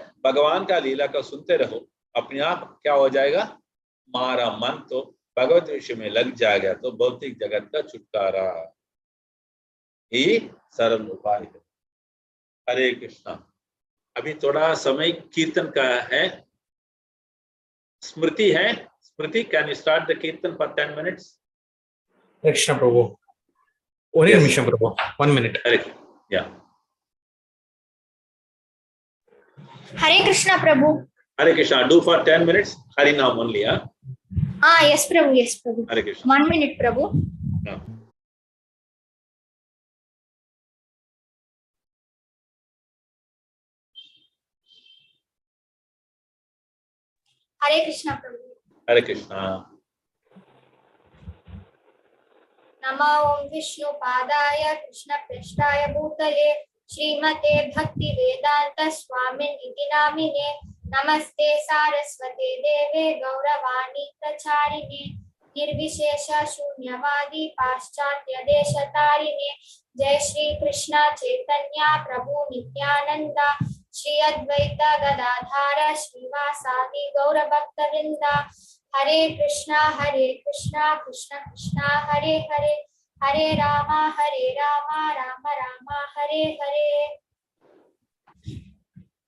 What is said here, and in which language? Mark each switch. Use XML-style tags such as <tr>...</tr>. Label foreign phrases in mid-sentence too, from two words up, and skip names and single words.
<hi>भगवान का लीला को सुनते रहो, अपने आप क्या हो जाएगा, हमारा मन तो भगवत विषय में लग जाएगा, तो भौतिक जगत का छुटकारा, यही सरल उपाय है। हरे कृष्णा। अभी थोड़ा समय कीर्तन का है, स्मृति है। स्मृति,</hi> <en>Can you start the kirtan for 10 minutes?</en> <hi>कृष्ण प्रभु, one निमिषं प्रभु, 1 minute. हरे, या हरे कृष्णा प्रभु. हरे कृष्णा.</hi> <en>Do for 10 minutes.</en> <hi>हरि नाम only, yes प्रभु, yes प्रभु. हरे कृष्णा. 1 minute प्रभु. हरे कृष्णा प्रभु. हरे कृष्णा.</hi> <sa>नमो विष्णुपादाय कृष्णपृष्ठाय भूतले श्रीमते भक्ति वेदांत स्वामिनिति नामिने नमस्ते सारस्वते देवे गौरवाणी प्रचारिणे निर्विशेष शून्यवादी पाश्चात्य देशतारिणे जय श्री कृष्ण चैतन्य प्रभु नित्यानंद श्री अद्वैत गदाधार श्रीवासादि गौर भक्तवृंद हरे कृष्णा कृष्ण कृष्ण हरे हरे हरे राम राम राम हरे हरे।</sa>